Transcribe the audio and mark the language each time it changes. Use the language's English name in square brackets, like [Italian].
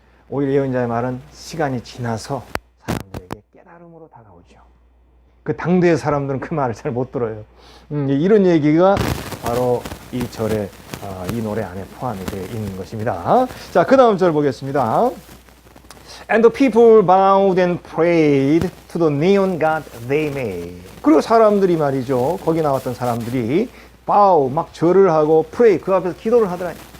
[Korean] 오히려 예언자의 말은 시간이 지나서 사람들에게 깨달음으로 다가오죠. 그 당대의 사람들은 그 말을 잘 못 들어요. 이런 얘기가 바로 이 절에, 이 노래 안에 포함이 되어 있는 것입니다. 자, 그 다음 절 보겠습니다. [English] And the people bowed and prayed to the neon god they made. [Korean] 그리고 사람들이 말이죠. 거기 나왔던 사람들이 bow, 막 절을 하고 pray, 그 앞에서 기도를 하더라.